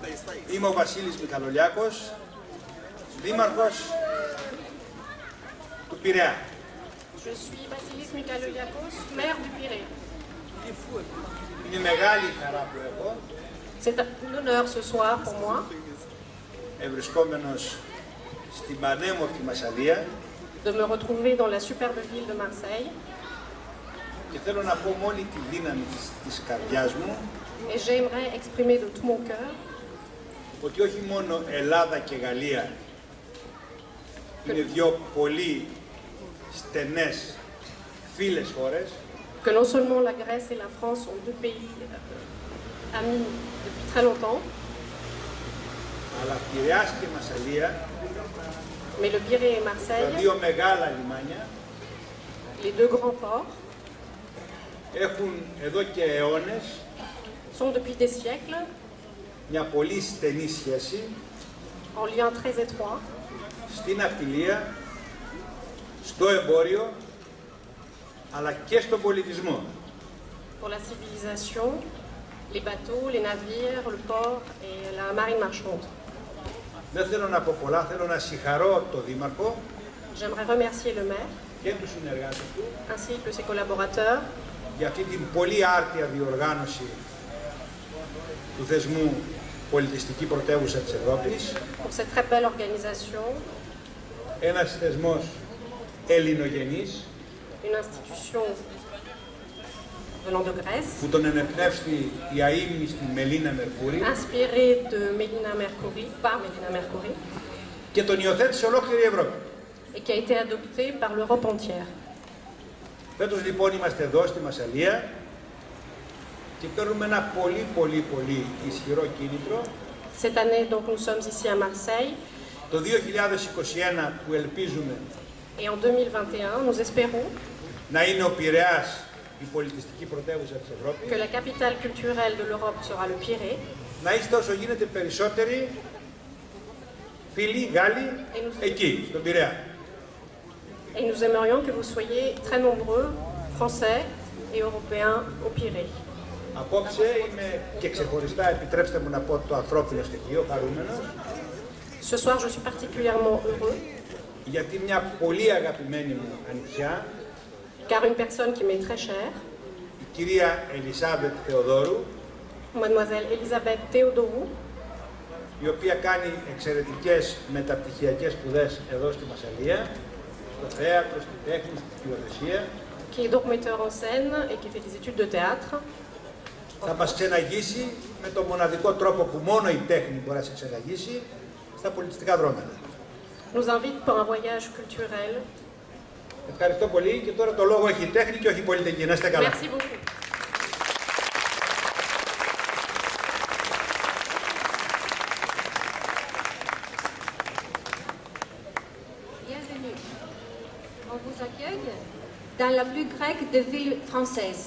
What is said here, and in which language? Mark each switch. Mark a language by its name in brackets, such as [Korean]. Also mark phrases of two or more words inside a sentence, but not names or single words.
[Greek] Είμαι ο Βασίλης Μιχαλολιάκος, δήμαρχος του Πειραιά. [French] Je suis Vasilis Mikaloliakos, maire du Pirée. [Greek] Είναι μεγάλη χαρά που έχω, [French] C'est un honneur ce soir pour moi [Greek] ευρισκόμενος στην πανέμορφη Μασσαλία [French] de me retrouver dans la superbe ville de Marseille. [Greek] και θέλω να πω με όλη τη δύναμη της καρδιάς μου [French] Et j'aimerais exprimer de tout mon cœur [Greek] ότι όχι μόνο Ελλάδα και Γαλλία είναι δύο πολύ στενές φίλες χώρες, [French] que non seulement la Grèce et la France sont deux pays amis depuis très longtemps, [Greek] αλλά Πειραιάς και Μασσαλία, [French] mais le Pirée et [Greek] τα [French] Marseille, [Greek] δύο μεγάλα λιμάνια, [French] les deux grands ports, [Greek] έχουν εδώ και αιώνες [French] sont depuis des siècles [Greek] μια πολύ στενή σχέση [French] en lien très étroit [Greek] στην ναυτιλία, στο εμπόριο, αλλά και στον πολιτισμό. [French] pour la civilisation, les bateaux, les navires, le port et la marine marchande. [Greek] Δεν θέλω να πω πολλά, θέλω να συγχαρώ τον Δήμαρχο [French] J'aimerais remercier le maire [Greek] και τους συνεργάτες του [French] ainsi que ses collaborateurs [Greek] για αυτή την πολύ άρτια διοργάνωση του θεσμού πολιτιστική πρωτεύουσα της Ευρώπης. [French] pour cette très belle organisation, [Greek] Ένας θεσμός ελληνογενής [French] une institution venant de Grèce, [Greek] που τον ενεπνεύστη η αείμνηστη Μελίνα Μερκούρη [French] inspirée de Mélina Mercouri, par Mélina Mercouri, [Greek] και τον υιοθέτησε ολόκληρη η Ευρώπη. [French] et qui a été adoptée par l'Europe entière. [Greek] Φέτος λοιπόν είμαστε εδώ στη Μασσαλία και παίρνουμε ένα πολύ ισχυρό κίνητρο [French] Cette année, donc, nous sommes ici à Marseille, [Greek] το 2021 που ελπίζουμε [French] et en 2021, nous espérons [Greek] να είναι ο Πειραιάς η πολιτιστική πρωτεύουσα της Ευρώπης, [French] que la capitale culturelle de l'Europe sera le Pirée, [Greek] να είστε όσο γίνεται περισσότεροι φίλοι Γάλλοι εκεί, στον Πειραιά. [French] et nous aimerions que vous soyez très nombreux, Français et Européens, au Pirée. [Greek] Απόψε είμαι και ξεχωριστά, επιτρέψτε μου να πω το ανθρώπινο στοιχείο, χαρούμενος, [French] Ce soir, je suis particulièrement heureux, [Greek] γιατί μια πολύ αγαπημένη μου ανιψιά, [French] car une personne qui m'est très chère, [Greek] η κυρία Ελισάβετ Θεοδόρου, [French] Mademoiselle Elisabeth Théodorou, [Greek] η οποία κάνει εξαιρετικές μεταπτυχιακές σπουδές εδώ στη Μασσαλία, στο θέατρο, στη τέχνη, στη σκηνοθεσία, [French] qui est donc metteur en scène et qui fait des études de théâtre, [Greek] θα μας ξεναγήσει με τον μοναδικό τρόπο που μόνο η τέχνη μπορεί να σε ξεναγήσει, στα πολιτιστικά δρόμενα. [French] nous invite pour un voyage culturel. [Greek] Ευχαριστώ πολύ και τώρα το λόγο έχει η τέχνη και όχι η πολιτική. Να είστε καλά. [French] Merci beaucoup. Bienvenue. On vous accueille dans la plus grecque des villes françaises.